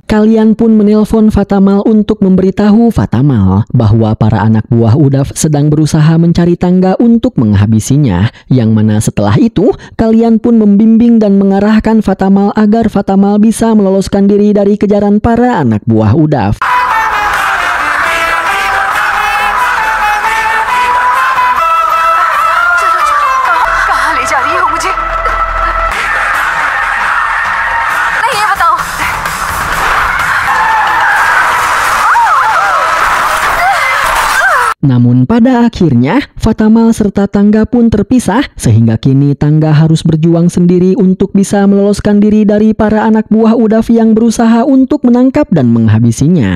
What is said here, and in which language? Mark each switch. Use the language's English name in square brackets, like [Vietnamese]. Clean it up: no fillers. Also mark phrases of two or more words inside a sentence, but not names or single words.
[Indonesian] Kalian pun menelpon Fatamal untuk memberitahu Fatamal bahwa para anak buah Udav sedang berusaha mencari Tangga untuk menghabisinya, yang mana setelah itu kalian pun membimbing dan mengarahkan Fatamal agar Fatamal bisa meloloskan diri dari kejaran para anak buah Udav. [Hindi] कहाँ ले जा रही हो मुझे? नहीं, ये बताओ। [Indonesian] Namun pada akhirnya, Fatamal serta Tangga pun terpisah, sehingga kini Tangga harus berjuang sendiri untuk bisa meloloskan diri dari para anak buah Udav yang berusaha untuk menangkap dan menghabisinya.